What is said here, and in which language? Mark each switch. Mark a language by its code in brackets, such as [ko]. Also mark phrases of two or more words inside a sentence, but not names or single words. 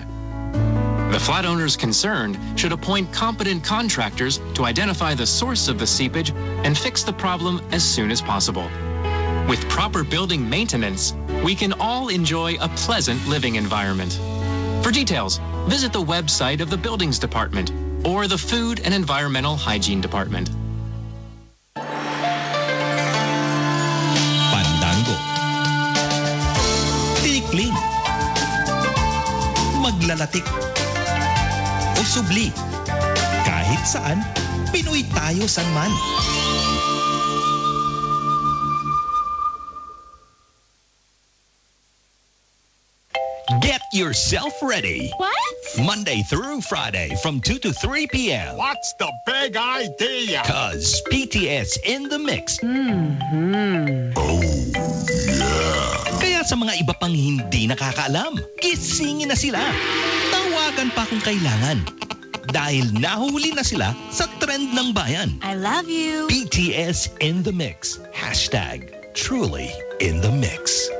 [en] The flat owners concerned should appoint competent contractors to identify the source of the seepage and fix the problem as soon as possible. With proper building maintenance, we can all enjoy a pleasant living environment. For details, visit the website of the Buildings Department or the Food and Environmental Hygiene Department. [tl] Tinikling, maglalatik, o subli. Kahit saan, Pinoy tayo san man. [en] Get yourself ready. What? Monday through Friday from 2 to 3 p.m. What's the big idea? 'Cause PTS in the mix. Mm-hmm. Oh, yeah. [tl] Kaya sa mga iba pang hindi nakakaalam, gisingin na sila. Tawagan pa kung kailangan. Dahil nahuli na sila sa trend ng bayan. [en] I love you. PTS in the mix. Hashtag truly in the mix.